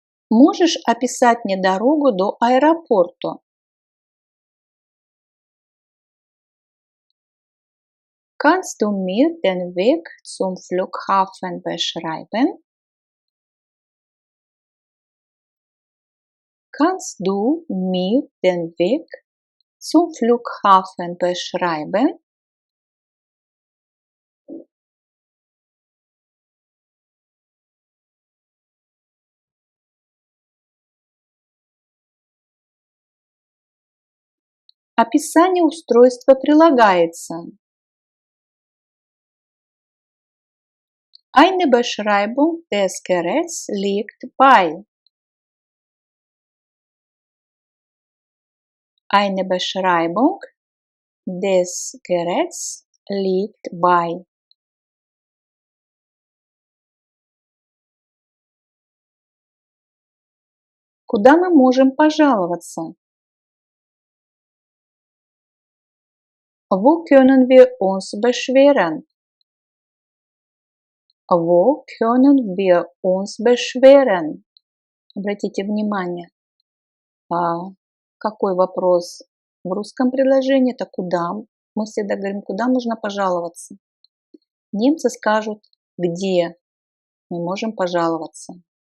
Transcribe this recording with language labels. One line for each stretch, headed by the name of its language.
Russian: Можешь описать мне дорогу до аэропорта?
German: Kannst du mir den Weg zum Flughafen beschreiben? Kannst du mir den Weg zum Flughafen beschreiben?
Russian: Описание устройства прилагается.
German: Eine Beschreibung des Geräts liegt bei. Eine Beschreibung des Geräts liegt bei.
Russian: Куда мы можем пожаловаться?
German: Wo können wir uns beschweren? Wo können wir uns beschweren?
Russian: Обратите внимание, какой вопрос в русском предложении, это куда. Мы всегда говорим, куда нужно пожаловаться. Немцы скажут, где мы можем пожаловаться.